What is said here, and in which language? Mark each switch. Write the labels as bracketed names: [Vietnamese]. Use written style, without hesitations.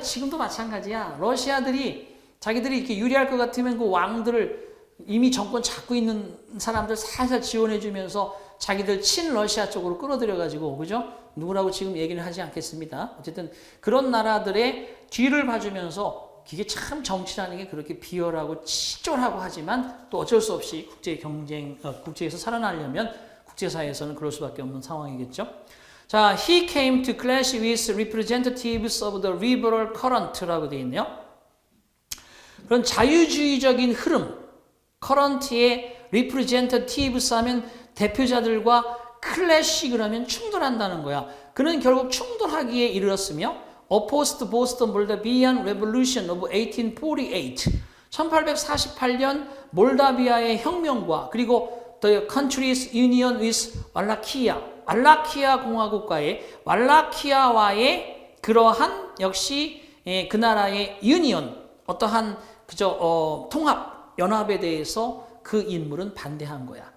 [Korean] 지금도 마찬가지야. 러시아들이 자기들이 이렇게 유리할 것 같으면 그 왕들을 이미 정권 잡고 있는 사람들 살살 지원해주면서 자기들 친러시아 쪽으로 끌어들여가지고, 그죠? 누구라고 지금 얘기는 하지 않겠습니다. 어쨌든 그런 나라들의 뒤를 봐주면서 이게 참 정치라는 게 그렇게 비열하고 치졸하고 하지만 또 어쩔 수 없이 국제 경쟁, 국제에서 살아나려면 국제사회에서는 그럴 수밖에 없는 상황이겠죠. [English] 자, he came to clash with representatives of the liberal current [Korean] 라고 되어 있네요. 그런 자유주의적인 흐름, current의 representatives 하면 대표자들과 클래시 그러면 충돌한다는 거야. 그는 결국 충돌하기에 이르렀으며 [English] opposed both the Moldavian Revolution of 1848 [Korean] 1848년 몰다비아의 혁명과 그리고 [English] the country's union with [Korean] 왈라키아 공화국과의 왈라키아와의 그러한 역시 그 나라의 유니언 어떠한 그저 통합 연합에 대해서 그 인물은 반대한 거야.